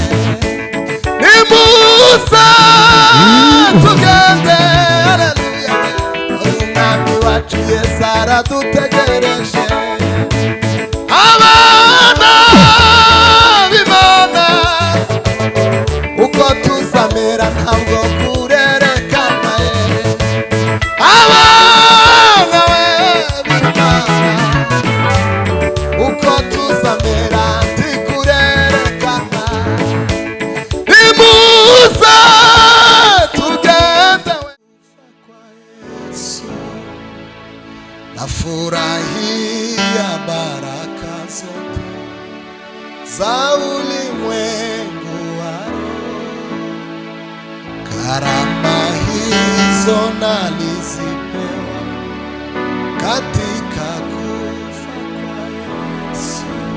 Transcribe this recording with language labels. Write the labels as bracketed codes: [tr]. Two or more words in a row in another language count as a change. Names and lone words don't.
[rw] nimuze tugende haleluya dore umwami wacu Yesu aradutegereje, abana b'Imana uko tuzamera ntabwo kurerekana abana we b'Imana uko tuzamera ntikurerekana, nimuze tugende kwa Yesu, [sw] nafurahia baraka zote za ulimwengu wa roho, karama hizo nalizipewa katika kufa kwa Yesu,